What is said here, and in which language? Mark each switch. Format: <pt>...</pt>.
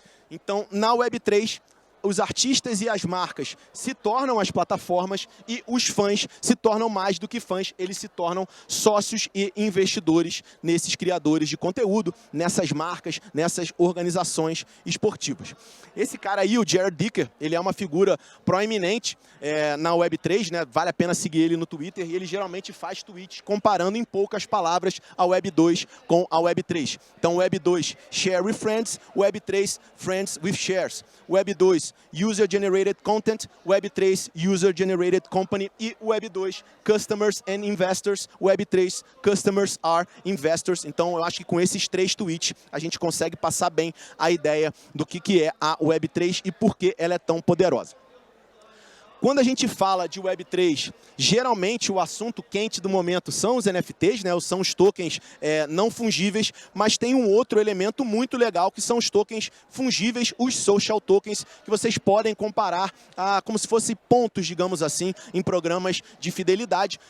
<pt>Então, na Web3, os artistas e as marcas se tornam as plataformas e os fãs se tornam mais do que fãs, eles se tornam sócios e investidores nesses criadores de conteúdo, nessas marcas, nessas organizações esportivas. Esse cara aí, o Jared Dicker, ele é uma figura proeminente na Web3, né? Vale a pena seguir ele no Twitter e ele geralmente faz tweets comparando em poucas palavras a Web2 com a Web3.</pt> <en>Então, Web2, Share with Friends, Web3, Friends with Shares. Web2, User-Generated Content, Web3, User-Generated Company e Web2, Customers and Investors, Web3, Customers are Investors.</en> <pt>Então, eu acho que com esses 3 tweets, a gente consegue passar bem a ideia do que é a Web3 e por que ela é tão poderosa. Quando a gente fala de Web3, geralmente o assunto quente do momento são os NFTs, né? São os tokens não fungíveis, mas tem um outro elemento muito legal que são os tokens fungíveis, os social tokens, que vocês podem comparar como se fossem pontos, digamos assim, em programas de fidelidade.</pt>